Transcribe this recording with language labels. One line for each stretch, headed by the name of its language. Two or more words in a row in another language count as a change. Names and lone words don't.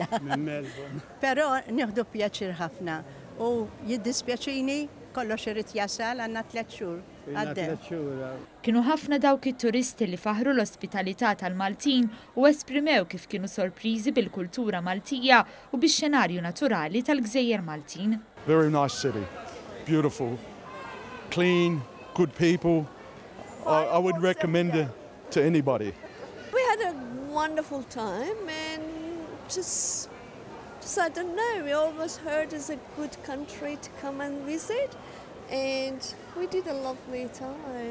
Maltese: Però nieħdu pjaċir ħafna u jiddispjaċini kollox irid jasal għandna 3 xhur għaddew. Kienu ħafna dawk it-turisti li faħru l-ospitalità tal-Maltin u esprimew kif kienu sorpriżi bil-kultura Maltija u bix-xenarju naturali tal-Gżejjer Maltin.
English: Very nice city, beautiful, clean, good people. I would recommend it to anybody. We had a wonderful time and just I don't know, we always heard it's a good country to come and visit and we did a lovely time.